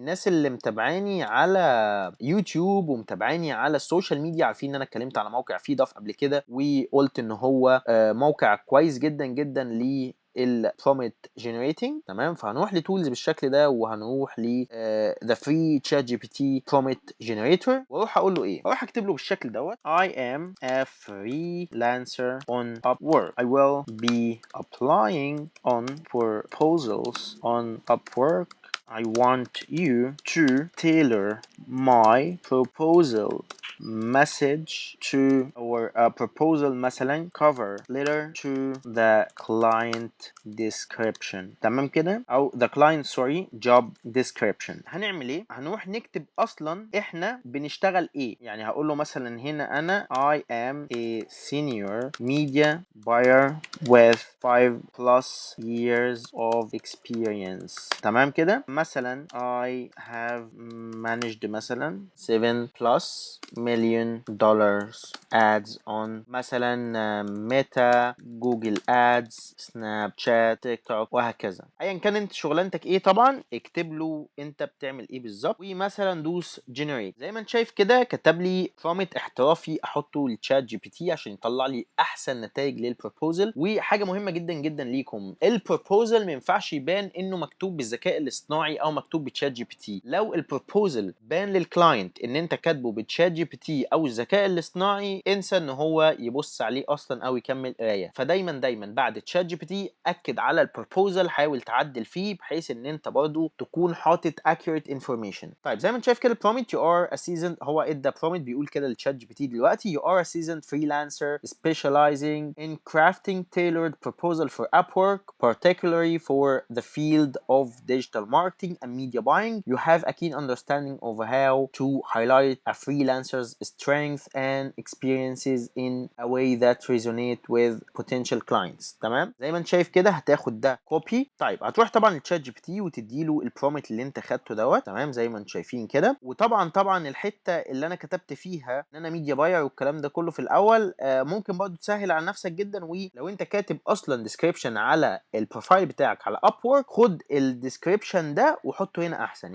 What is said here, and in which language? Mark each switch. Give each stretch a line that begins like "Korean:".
Arabic: الناس اللي متابعاني على يوتيوب ومتابعاني على السوشيال ميديا عارفين ان انا اتكلمت على موقع فيداف قبل كده، وقلت ان هو موقع كويس جدا جدا البرومت جنريتنج. تمام، فهنروح لتولز بالشكل ده، وهنروح ل ذا فري تشات جي بي تي برومت جنريتور، واروح اقول له ايه؟ اروح اكتب له بالشكل دوت:
English: I am a freelancer on Upwork. I will be applying on proposals on Upwork. I want you to tailor my proposal message to or a proposal مثلا cover letter to the client description.
Arabic: تمام كده، او
English: the client job description.
Arabic: هنعمل ايه؟ هنروح نكتب اصلا احنا بنشتغل ايه. يعني هقول له مثلا هنا انا
English: I am a senior media buyer with 5+ years of experience.
Arabic: تمام كده. مثلا
English: I have managed
Arabic: مثلا
English: 7+ million dollars ads on
Arabic: مثلا ميتا، جوجل ادز، سناب شات، تيك توك، وهكذا. ايا كان انت شغلانتك ايه طبعا اكتب له انت بتعمل ايه بالظبط، ومثلا دوس جنريت. زي ما انت شايف كده كتب لي برومت احترافي احطه للتشات جي بي تي عشان يطلع لي احسن نتائج للبروبوزل. وحاجه مهمه جدا جدا ليكم، البروبوزل ما ينفعش يبان انه مكتوب بالذكاء الاصطناعي او مكتوب بتشات جي بي تي. لو البروبوزل بان للكلاينت ان انت كاتبه بتشات جي بي تي او الذكاء الاصطناعي، انسى ان هو يبص عليه اصلا او يكمل قرايه. فدايما دايما بعد تشات جي بي تي اكد على البروبوزل، حاول تعدل فيه بحيث ان انت برضو تكون حاطط
English: accurate information.
Arabic: طيب زي ما انت شايف كده البرومت
English: you are a seasoned،
Arabic: هو ادى برومت بيقول كده للتشات جي بي تي دلوقتي:
English: you are a seasoned freelancer specializing in crafting tailored proposal for Upwork, particularly for the field of digital marketing and media buying. You have a keen understanding of how to highlight a freelancer's strengths and experiences in a way that resonate with potential clients.
Arabic: تمام، زي ما انت شايف كده هتاخد ده كوبي. طيب هتروح طبعا للتشات جي بي تي وتديله البرومت اللي انت خدته دوت. تمام، زي ما انتم شايفين كده. وطبعا الحته اللي انا كتبت فيها ان انا ميديا باير والكلام ده كله في الاول ممكن برضو تسهل على نفسك جدا. ولو انت كاتب اصلا ديسكريبشن على البروفايل بتاعك على اب وورك، خد الديسكريبشن ده وحطه هنا احسن.